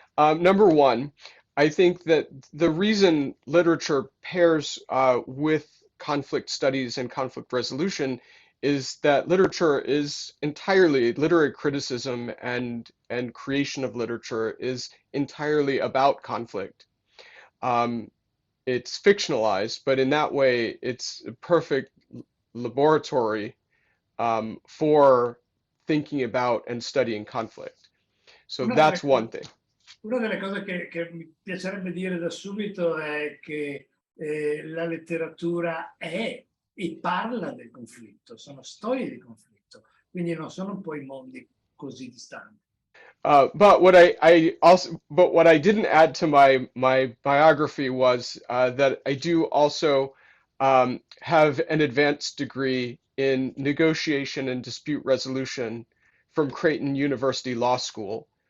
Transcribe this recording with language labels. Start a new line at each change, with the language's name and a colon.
English: Number one, I think that the reason literature pairs with conflict studies and conflict resolution is that literature is entirely literary criticism and creation of literature is entirely about conflict. Um, it's fictionalized, but in that way, it's a perfect laboratory for thinking about and studying conflict. So
Italian: Una delle
English: that's one
Italian: cose,
English: thing.
Italian: una delle cose che mi piacerebbe dire da subito è che la letteratura è e parla del conflitto, sono storie di conflitto, quindi non sono poi mondi così distanti.
English: But what I didn't add to my biography was that I do also have an advanced degree in negotiation and dispute resolution from Creighton University Law School.